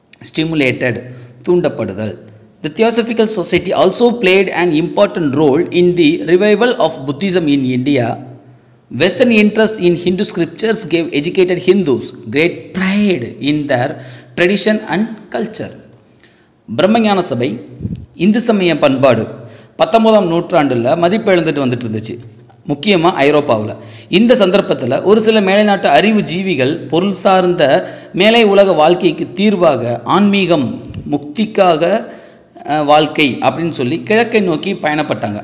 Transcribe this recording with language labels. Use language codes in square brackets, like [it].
[en] Stimulated, தூண்டப்படுதல். The Theosophical Society also played an important role in the revival of Buddhism in India. Western interest in Hindu scriptures gave educated Hindus great pride in their tradition and culture. [ta] பிரம்மஞான சபை இந்து சமய பண்பாடு 19ஆம் நூற்றாண்டில் மதிப்பிழந்துட்டு வந்துட்டு இருந்துச்சு, முக்கியமாக ஐரோப்பாவில். இந்த சந்தர்ப்பத்தில் ஒரு சில மேலைநாட்டு அறிவு ஜீவிகள் பொருள் சார்ந்த மேலை உலக வாழ்க்கைக்கு தீர்வாக ஆன்மீகம், முக்திக்காக வாழ்க்கை அப்படின்னு சொல்லி கிழக்கை நோக்கி பயணப்பட்டாங்க.